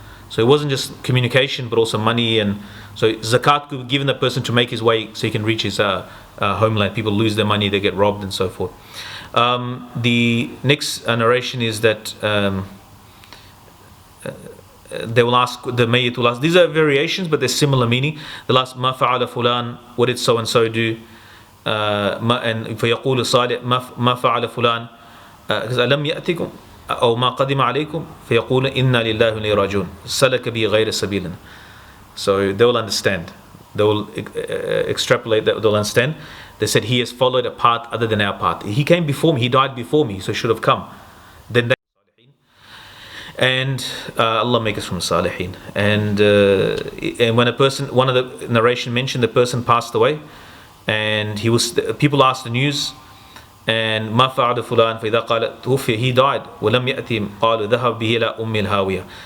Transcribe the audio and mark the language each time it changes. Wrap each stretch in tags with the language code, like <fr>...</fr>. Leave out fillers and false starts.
<en>So it wasn't just communication, but also money, and so zakat could be given the person to make his way so he can reach his homeland. People lose their money, they get robbed, and so forth. The next narration is that they will ask, the mayyit will ask, these are variations but they're similar meaning. They'll ask</en> <ar>ما فعل فلان,</ar> <en>what did so and so do, and</en> <ar>فيقول الصالح ما فعل فلان ألم يأتكم أو ما قدم عليكم فيقول إنا لله وإنا إليه راجعون سلك به غير سبيلنا.</ar> <en>So they will understand, they will extrapolate that, they'll understand. They said he has followed a path other than our path. He came before me, he died before me, so he should have come. Then they, and Allah make us from Salihin. And when a person, one of the narration mentioned the person passed away, and people asked the news, and</en> <ar>ما فعل فلان فإذا قال توفي,</ar> <en>he died,</en> <ar>ولم يأتهم قالوا ذهب به إلى أم الهاوية.</ar>